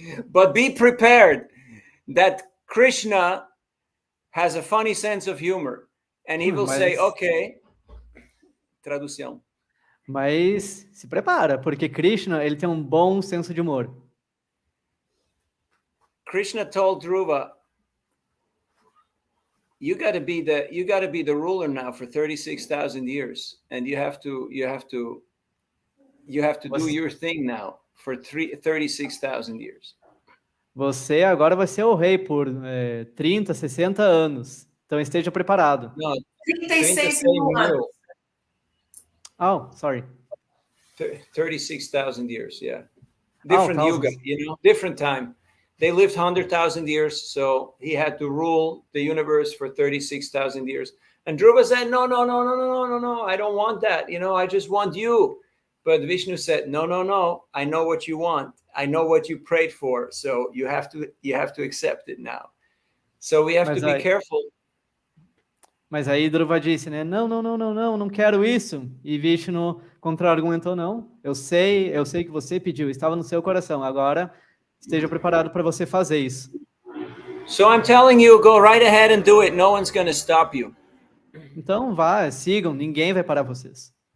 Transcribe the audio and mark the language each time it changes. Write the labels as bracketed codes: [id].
[en] But be prepared that Krishna has a funny sense of humor, and he will say, okay. [pt] Tradução. Mas se prepara, porque Krishna, ele tem um bom senso de humor. [en] Krishna told Dhruva, you got to be the ruler now for 36,000 years, and you have to do your thing now for 36,000 years. [pt] Você agora vai ser o rei por 30, 60 anos. Então esteja preparado. [en] No, [pt] 36 mil anos. [en] Oh, sorry. 36,000 years, yeah. Different yuga, different time. They lived 100,000 years, so he had to rule the universe for 36,000 years. And Dhruva said, no, I don't want that. I just want you. But Vishnu said, no, I know what you want. I know what you prayed for. So you have to accept it now. So we have to be careful. [pt] Mas aí Dhruva disse, né? Não quero isso. E Vishnu contra-argumentou, não. Eu sei que você pediu, estava no seu coração. Agora esteja preparado para você fazer isso. [en] So I'm telling you, go right ahead and do it. No one's going to stop you. [pt] Então vá, sigam, ninguém vai parar vocês.